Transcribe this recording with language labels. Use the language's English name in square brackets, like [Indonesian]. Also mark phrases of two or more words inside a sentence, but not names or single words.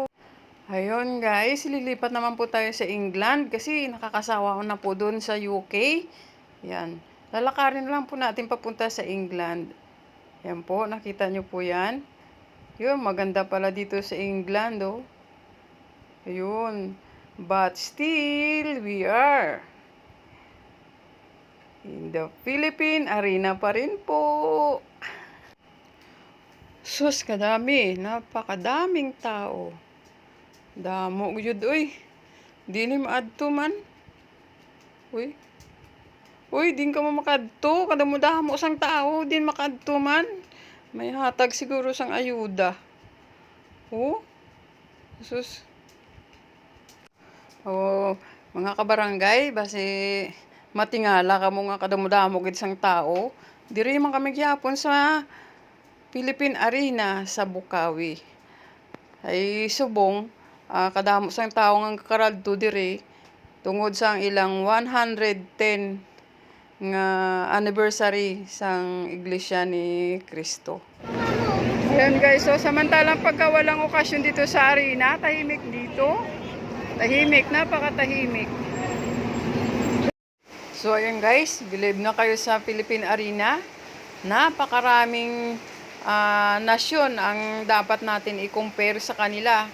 [Filipino] Ayun guys, lilipat naman po tayo sa England kasi nakakasawa ko na po doon sa UK. Yan. Lalakarin lang po natin papunta sa England. Yan po, nakita nyo po yan. Yun, maganda pala dito sa England, oh. Ayun. [English] But still, we are in the Philippine Arena [Filipino] pa rin po. Sus, kadami. Napakadaming tao. [Hiligaynon] Damo, yun, uy. Di ni maadto man. Uy. Uy, din ka mo makadto. Kadamo-damo sang tao. Din makadto man. May hatag siguro sang ayuda. Oh. Sus. Oh, mga kabarangay, base matingala ka mo nga kadamo-damo gid sang tao. Diri man kami gyapon sa Philippine Arena sa Bukawi. Ay subong, kadamo sang tao nga karadto diri tungod sang ilang 110 nga anniversary sang Iglesia ni Cristo. [Filipino] Ayan guys, so samantalang pagka walang okasyon dito sa arena, tahimik dito. Tahimik, napakatahimik. So ayun guys, believe na kayo sa Philippine Arena. Napakaraming nasyon ang dapat natin i-compare sa kanila.